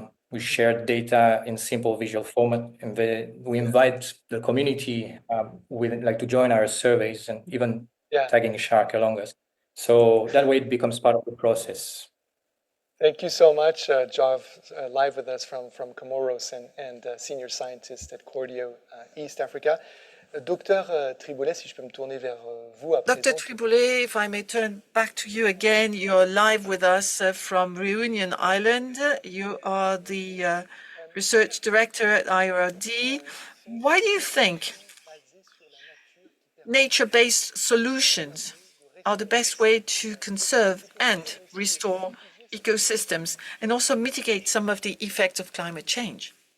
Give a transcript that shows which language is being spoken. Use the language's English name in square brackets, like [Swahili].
[English] We share data in simple visual format, and we invite the community to join our surveys and even tagging shark along us. So that way it becomes part of the process. Thank you so much, Jav, live with us from Comoros and senior scientist at Cordio, East Africa. Dr. [French] Triboulet, si je peux me tourner vers vous à présent. [English] Dr. Triboulet, if I may turn back to you again, you're live with us from Reunion Island. You are the research director at IRD. Why do you think nature-based solutions are the best way to conserve and restore ecosystems and also mitigate some of the effects of climate change?